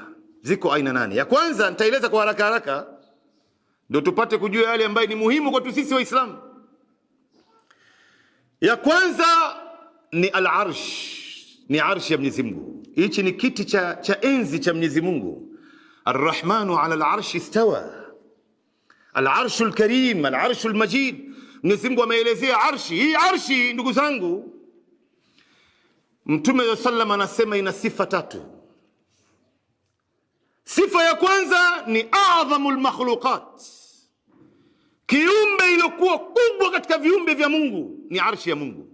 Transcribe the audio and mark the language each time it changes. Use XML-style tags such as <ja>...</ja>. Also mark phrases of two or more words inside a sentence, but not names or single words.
<sw>Ziko aina nane. Ya kwanza nitaeleza kwa haraka ndio tupate kujua yale ambayo ni muhimu kwetu sisi Waislamu. Ya kwanza ni al-arsh, ni arshi ya Mwenyezi Mungu. Hichi ni kiti cha enzi cha Mwenyezi Mungu.</sw> <ar>الرحمن على العرش استوى، العرش الكريم، العرش المجيد.</ar> <sw>Mwenyezi Mungu ameelezea arshi. Hii arshi, ndugu zangu, Mtume sallallahu anasema ina sifa tatu. Sifa ya kwanza ni</sw> <ar>أعظم المخلوقات,</ar> <sw>kiumbe iliyokuwa kubwa katika viumbe vya Mungu ni arshi ya Mungu.</sw>